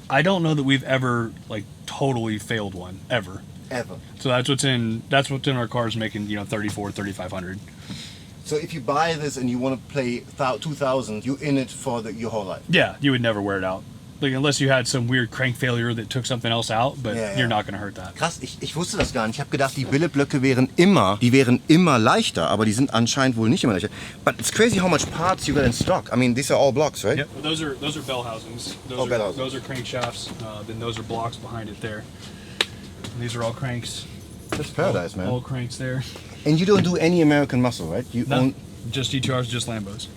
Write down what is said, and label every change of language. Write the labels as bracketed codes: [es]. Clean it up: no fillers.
[en] I don't know that we've ever totally failed one ever. So that's what's in our cars making 3,500. So if you buy this and you want to play 2,000, you're in it for your whole life. Yeah, you would never wear it out. Unless you had some weird crank failure that took something else out, but you're not going to hurt that. [de] Krass, ich wusste das gar nicht. Ich habe gedacht, die Billetblöcke wären immer leichter, aber die sind anscheinend wohl nicht immer leichter. [en] But it's crazy how much parts you got in stock. I mean, these are all blocks, right? Yep. Those are bell housings. Those are crankshafts. Then those are blocks behind it there. And these are all cranks. That's paradise, man. All cranks there. And you don't do any American muscle, right? You own just GTRs, just Lambos.